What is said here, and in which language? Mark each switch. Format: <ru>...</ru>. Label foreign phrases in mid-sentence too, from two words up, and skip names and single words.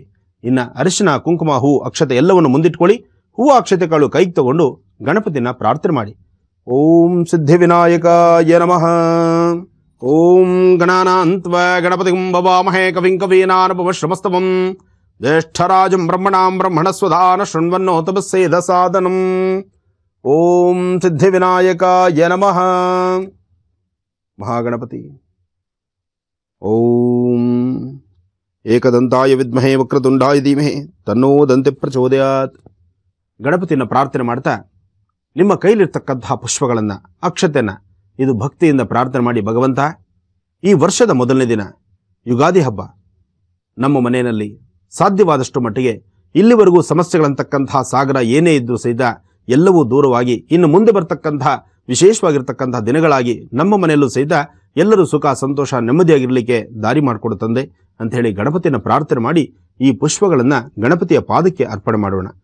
<kn>ಇನ್ನು ಅರಿಶಿನ ಕುಂಕುಮ ಹೂ ಅಕ್ಷತೆ ಎಲ್ಲವನ್ನು ಮುಂದಿಟ್ಕೊಳ್ಳಿ. ಹೂವು ಅಕ್ಷತೆಗಳು ಕೈಗೆ ತಗೊಂಡು ಗಣಪತಿನ ಪ್ರಾರ್ಥನೆ ಮಾಡಿ.</kn> <sa>ಓಂ ಸಿದ್ಧಿವಿನಾಯಕಾಯ ನಮಃ. ಓಂ ಗಣಾನಾನ್ತ್ವಾ ಗಣಪತಿಂ ಭವಾಮಹೇ ಕವಿಂ ಕವೀನಾನುಪಮಶ್ರಮಸ್ತವಂ ಜ್ಯೇಷ್ಠರಾಜಂ ಬ್ರಹ್ಮಣಾಂ ಬ್ರಹ್ಮಣಸ್ವಧಾನ ಶೃಣ್ವನ್ನೋತಮಸ್ಸೇದ ಸಾಧನಂ. ಓಂ ಸಿದ್ಧಿವಿನಾಯಕಾಯ ನಮಃ. ಮಹಾಗಣಪತಿ. ಓಂ ಏಕದಂತಾಯ ವಿದ್ಮಹೇ ವಕ್ರತುಂಡಾಯ ಧೀಮಹಿ ತನ್ನೋ ದಂತೆ ಪ್ರಚೋದಯಾತ್.</sa> <kn>ಗಣಪತಿಯನ್ನು ಪ್ರಾರ್ಥನೆ ಮಾಡ್ತಾ ನಿಮ್ಮ ಕೈಲಿರ್ತಕ್ಕಂತಹ ಪುಷ್ಪಗಳನ್ನು ಅಕ್ಷತೆಯನ್ನು ಇದು ಭಕ್ತಿಯಿಂದ ಪ್ರಾರ್ಥನೆ ಮಾಡಿ, ಭಗವಂತ ಈ ವರ್ಷದ ಮೊದಲನೇ ದಿನ ಯುಗಾದಿ ಹಬ್ಬ ನಮ್ಮ ಮನೆಯಲ್ಲಿ ಸಾಧ್ಯವಾದಷ್ಟು ಮಟ್ಟಿಗೆ ಇಲ್ಲಿವರೆಗೂ ಸಮಸ್ಯೆಗಳಂತಕ್ಕಂತಹ ಸಾಗರ ಏನೇ ಇದ್ದರೂ ಸಹಿತ ಎಲ್ಲವೂ ದೂರವಾಗಿ ಇನ್ನು ಮುಂದೆ ಬರ್ತಕ್ಕಂತಹ ವಿಶೇಷವಾಗಿರ್ತಕ್ಕಂತಹ ದಿನಗಳಾಗಿ ನಮ್ಮ ಮನೆಯಲ್ಲೂ ಸಹಿತ ಎಲ್ಲರೂ ಸುಖ ಸಂತೋಷ ನೆಮ್ಮದಿಯಾಗಿರಲಿಕ್ಕೆ ದಾರಿ ಮಾಡಿಕೊಡು ತಂದೆ ಅಂಥೇಳಿ ಗಣಪತಿಯನ್ನು ಪ್ರಾರ್ಥನೆ ಮಾಡಿ ಈ ಪುಷ್ಪಗಳನ್ನು ಗಣಪತಿಯ ಪಾದಕ್ಕೆ ಅರ್ಪಣೆ ಮಾಡೋಣ.</kn>